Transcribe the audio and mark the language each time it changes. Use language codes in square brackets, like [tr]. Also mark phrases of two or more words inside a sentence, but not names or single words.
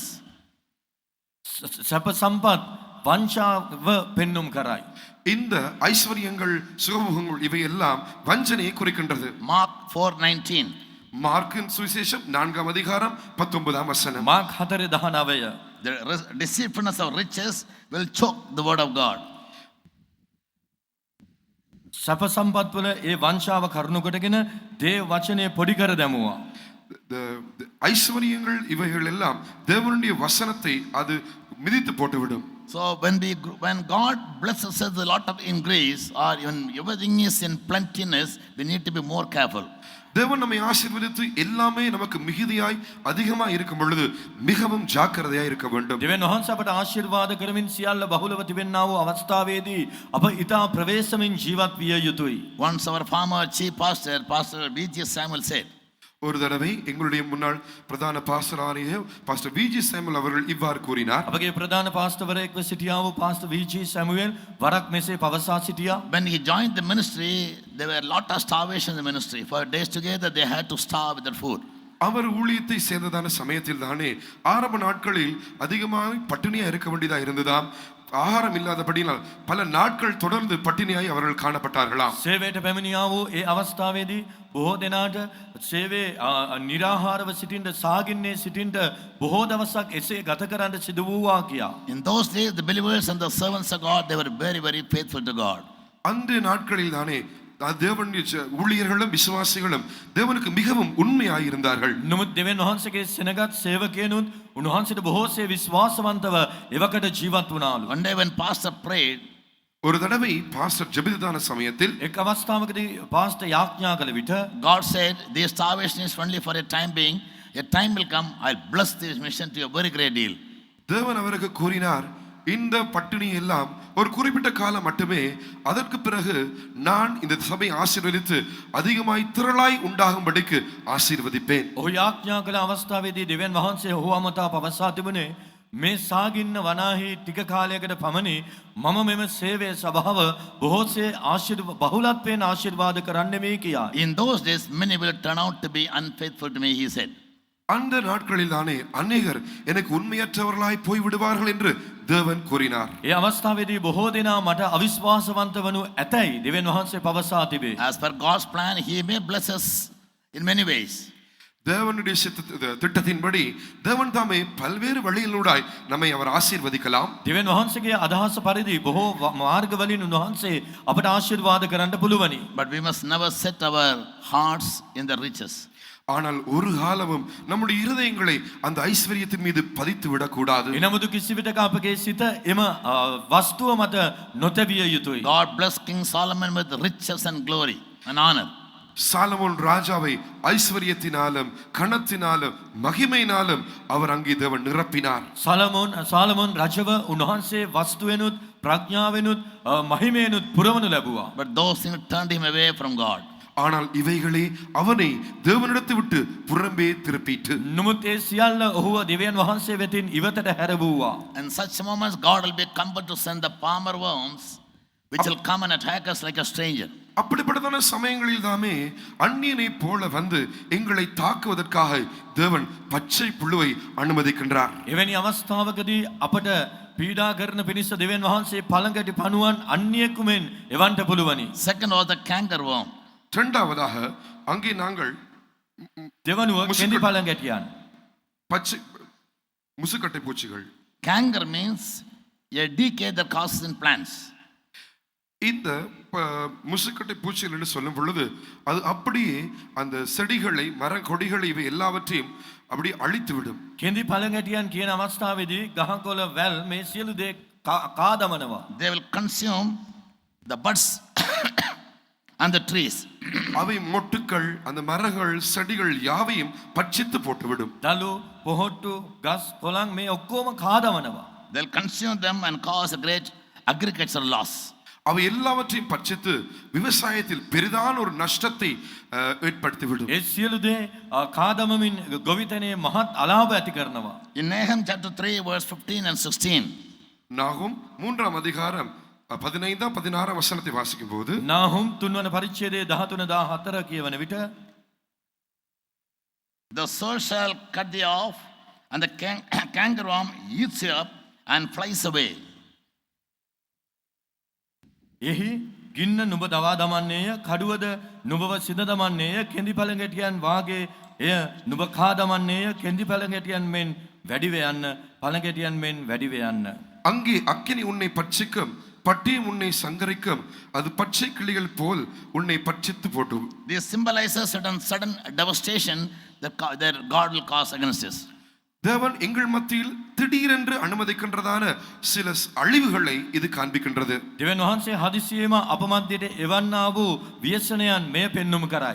[si] සැප සම්පත් වංචාව පෙන්눔 කරයි. [ta] இந்த ஐஸ்வர்யங்கள் சுகபோகங்கள் இவையெல்லாம் வஞ்சனையை குறிக்கின்றது. [en] Mark 4:19. [ta] மார்க்கின் சுவிசேஷம் 4ஆம் அதிகாரம் 19ஆம் வசனம். [si] මාක් 4:19. [en] The deceitfulness of riches will choke the word of God. [si] සැප සම්පත් වල ඒ වංචාව කරුණු කොටගෙන දේව වචනය පොඩි කර දැමුවා. [ta] ஐஸ்வர்யங்கள் இவைகள் எல்லாம் தேவனுடைய வசனத்தை அது மிதித்து போட்டுவிடும். [en] So when God blesses us a lot of increase, or when everything is in plentiness, we need to be more careful. [ta] தேவன் நம்மை ஆசீர்வதித்து எல்லாமே நமக்கு மிகுதியாய் அதிகமாய் இருக்கும் பொழுது மிகவும் ஜாக்கிரதையாய் இருக்க வேண்டும். [si] දෙවියන් වහන්සේ අපට ආශිර්වාද කරමින් සියල්ල බහුලව තිබෙනා වූ අවස්ථාවේදී අප ඊටා ප්‍රවේශමින් ජීවත් විය යුතුයි. [en] Once our former chief pastor, Pastor V.G. Samuel said, [ta] ஒரு தடவை எங்களுடைய முன்னாள் பிரதான பாஸ்டராகிய பாஸ்டர் விஜி சாமுவேல் அவர்கள் இவ்வாறு கூறினார். [si] අපගේ ප්‍රධාන පාස්ටර්වරයෙක්ව සිටියා වූ පාස්ටර් V.G. සැමුවෙල් වරක් මෙසේ පවසා සිටියා. [en] when he joined the ministry, there were a lot of starvation in the ministry. For days together, they had to starve without food. [ta] அவர் ஊழியத்தை சேர்ந்ததான சமயத்தில் தானே ஆரம்ப நாட்களில் அதிகமாக பட்டினியா இருக்க வேண்டியதா இருந்ததாம். ஆகாரம் இல்லாதபடியால் பல நாட்கள் தொடர்ந்து பட்டினியாய் அவர்கள் காணப்பட்டார்களாம். [si] සේවයට පැමිණියා වූ ඒ අවස්ථාවේදී බොහෝ දෙනාට සේවයේ निराहारව සිටින්න සාගින්නේ සිටින්න බොහෝ දවසක් එසේ ගත කරන්න සිදු වූවා කියා. [en] In those days, the believers and the servants of God, they were very, very faithful to God. [ta] அந்த நாட்களில் தானே தேவனுடைய ஊழியர்களும் விசுவாசிகளும் தேவனுக்கு மிகவும் உண்மையாய் இருந்தார்கள். [si] නමුත් දෙවියන් වහන්සේගේ සෙනගත් සේවකයනුත් උන්වහන්සේට බොහෝසේ විශ්වාසවන්තව එවකට ජීවත් වුණාලු. [en] One day when pastor prayed, [ta] ஒரு தடவை பாஸ்டர் ஜெபித்ததான சமயத்தில் [si] එක් අවස්ථාවකදී පාස්ටර් යාඥා කළ විට [en] God said, this starvation is only for a time being. A time will come, I'll bless this mission to a very great deal. [ta] தேவன் அவருக்கு கூறினார், இந்த பட்டினி எல்லாம் ஒரு குறிப்பிட்ட காலம் மட்டுமே, அதற்கு பிறகு நான் இந்த சபை ஆசீர்வதித்து அதிகமாய் திரளாய் உண்டாகும்படிக்கு ஆசீர்வதிப்பேன். [si] ඔහු යාඥා කළ අවස්ථාවේදී දෙවියන් වහන්සේ ඔහු අමතා පවසා තිබුණේ මේ සාගින්න වනාහි ටික කාලයකට පමණි මම මෙම සේවයේ ස්වභාව බොහෝසේ බහුලත්වයෙන් ආශිර්වාද කරන්නෙමි කියා. [en] In those days, many will turn out to be unfaithful to me, he said. [ta] அந்த நாட்களில் தானே அநேகர் எனக்கு உண்மையற்றவர்களாய் போய் விடுவார்கள் என்று தேவன் கூறினார். [si] ඒ අවස්ථාවේදී බොහෝ දෙනා මට අවිශ්වාසවන්ත වනු ඇතැයි දෙවියන් වහන්සේ පවසා තිබේ. [en] As per God's plan, he may bless us in many ways. [ta] தேவனுடைய திட்டத்தின்படி தேவன் தாமே பல்வேறு வழிகளூடாய் நம்மை அவர் ஆசீர்வதிக்கலாம். [si] දෙවියන් වහන්සේගේ අදහස පරිදි බොහෝ මාර්ගවලින් උන්වහන්සේ අපට ආශිර්වාද කරන්න පුළුවනි. [en] But we must never set our hearts in the riches. [ta] ஆனால் ஒரு காலமும் நம்முடைய இருதயங்களை அந்த ஐஸ்வர்யத்தின் மீது பதித்து விடக்கூடாது. [si] එනමුදු කිසිවිටක අපගේ සිත එම වස්තුව මත නොතැවිය යුතුයි. [en] God blessed King Solomon with riches and glory and honor. [ta] சாலமோன் ராஜாவை ஐஸ்வர்யத்தினாலும் கணத்தினாலும் மகிமையினாலும் அவர் அங்கே தேவன் நிரப்பினார். [si] සාලමෝන් රජව උන්වහන්සේ වස්තුවෙනුත් ප්‍රඥාවෙනුත් මහිමයෙනුත් පුරවනු ලැබුවා. [en] But those things turned him away from God. [ta] ஆனால் இவைகளே அவனை தேவனிடத்தை விட்டு புறம்பே திருப்பிட்டு [si] නමුත් ඒ සියල්ල ඔහුව දෙවියන් වහන්සේ වෙතින් ඉවතට හැරවුවා. [en] In such moments, God will be compelled to send the palmer worms, which will come and attack us like a stranger. [ta] அப்படிப்பட்டதான சமயங்களில் தாமே அந்நியனை போல வந்து எங்களை தாக்குவதற்காக தேவன் பச்சை புழுவை அனுமதிக்கின்றார். [si] එවැනි අවස්ථාවකදී අපට පීඩා කරන පිණිස දෙවියන් වහන්සේ පළඟැටි පණුවන් අන්‍යයෙකුමෙන් එවන්ට පුළුවනි. [en] Second was the canker worm. [ta] இரண்டாவதாக அங்கே நாங்கள் [si] දෙවනුව කෙඳි පළඟැටියන්. [ta] பச்சை முசுக்கட்டை பூச்சிகள். [en] Canker means a decay that causes in plants. [ta] இந்த முசுக்கட்டை பூச்சிகள் என்று சொல்லும் பொழுது அது அப்படியே அந்த செடிகளை மர கொடிகளை இவை எல்லாவற்றையும் அப்படி அழித்து விடும். [si] කෙඳි පළඟැටියන් කියන අවස්ථාවේදී ගහකොළ වැල් මේ සියලු දේ කාදමනවා. [en] They will consume the buds and the trees. [ta] அவை மொட்டுக்கள் அந்த மரங்கள் செடிகள் யாவையும் பட்சித்து போட்டுவிடும். [si] දළු පොහොට්ටු ගස් කොළන් මේ ඔක්කොම කාදමනවා. [en] They'll consume them and cause a great agricultural loss. [ta] அவை எல்லாவற்றையும் பட்சித்து விவசாயத்தில் பெரிதான ஒரு நஷ்டத்தை ஏற்படுத்திவிடும். [si] ඒ සියලු දේ කාදමමින් ගොවිතැනේ මහත් අලාභ ඇති කරනවා. [en] In Nahum chapter 3 verse 15 and 16. [ta] நாகும் 3ஆம் அதிகாரம் 15 16 வசனத்தை வாசிக்கும் போது [si] නාහුම් 3 වන පරිච්ඡේදයේ 13 14 කියවන විට [en] The soul shall cut thee off, and the cankerworm eats thee up and flies away. [si] එහි ගින්න නුඹ දවා දමන්නේය, කඩුවද නුඹව සිඳ දමන්නේය, කෙඳි පළඟැටියන් වාගේ එය නුඹ කා දමන්නේය, කෙඳි පළඟැටියන් මෙන් වැඩිව යන්න, පළඟැටියන් මෙන් වැඩිව යන්න. [ta] அங்கே அக்கினி உன்னை பட்சிக்கும், பட்டியும் உன்னை சங்கரிக்கும், அது பச்சை கிளிகள் போல் உன்னை பட்சித்து போடும். [en] This symbolizes sudden devastation that God will cause against us. [ta] தேவன் எங்கள் மத்தியில் திடீரென்று அனுமதிக்கின்றதான சில அழிவுகளை இது காண்பிக்கின்றது. [si] දෙවියන් වහන්සේ හදිසියෙම අප මැදට එවන්නා වූ ව්‍යසනයන් මෙය පෙන්눔 කරයි.